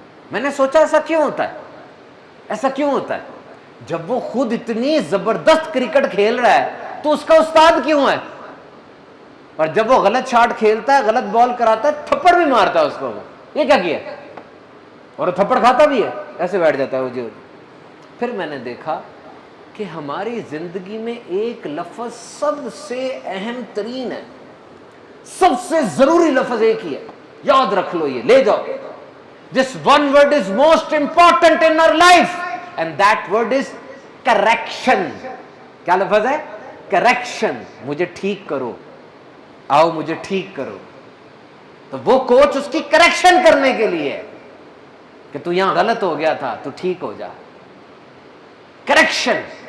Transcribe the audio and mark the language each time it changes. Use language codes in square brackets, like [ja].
[ur] میں نے سوچا ایسا کیوں ہوتا ہے, ایسا کیوں ہوتا ہے؟ جب وہ خود اتنی زبردست کرکٹ کھیل رہا ہے تو اس کا استاد کیوں ہے؟ اور جب وہ غلط شاٹ کھیلتا ہے, غلط بال کراتا ہے, تھپڑ بھی مارتا ہے اس کو, یہ کیا کیا, اور تھپڑ کھاتا بھی ہے, ایسے بیٹھ جاتا ہے وہ جو. پھر میں نے دیکھا کہ ہماری زندگی میں ایک لفظ سب سے اہم ترین ہے, سب سے ضروری لفظ ایک ہی ہے, یاد رکھ لو, یہ لے جاؤ. [en] This one word is most important in our life and that word is correction. [ur] کیا لفظ ہے؟ correction. مجھے ٹھیک کرو, آؤ مجھے ٹھیک کرو. تو وہ کوچ اس کی کریکشن کرنے کے لیے کہ تو یہاں غلط ہو گیا تھا, تو ٹھیک ہو جا. کریکشن.